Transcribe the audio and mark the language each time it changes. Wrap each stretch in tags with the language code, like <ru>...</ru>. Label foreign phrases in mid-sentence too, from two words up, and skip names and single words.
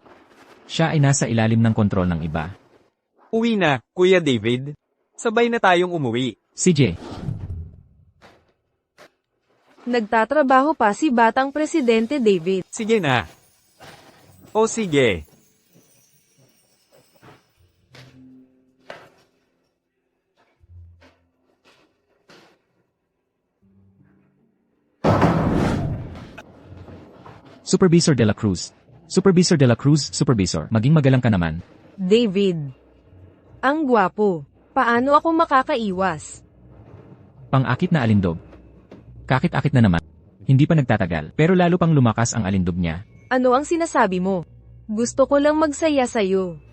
<tl>Siya ay nasa ilalim ng kontrol ng iba. Uwi na, Kuya David. Sabay na tayong umuwi. CJ, Nagtatrabaho pa si Batang Presidente David. Sige na. O sige. Supervisor de la Cruz. Supervisor de la Cruz, Supervisor, maging magalang ka naman. David. Ang gwapo. Paano ako makakaiwas? Pang-akit na alindog. Kakit-akit na naman. Hindi pa nagtatagal, pero lalo pang lumakas ang alindog niya. Ano ang sinasabi mo? Gusto ko lang magsaya sa'yo.</tl>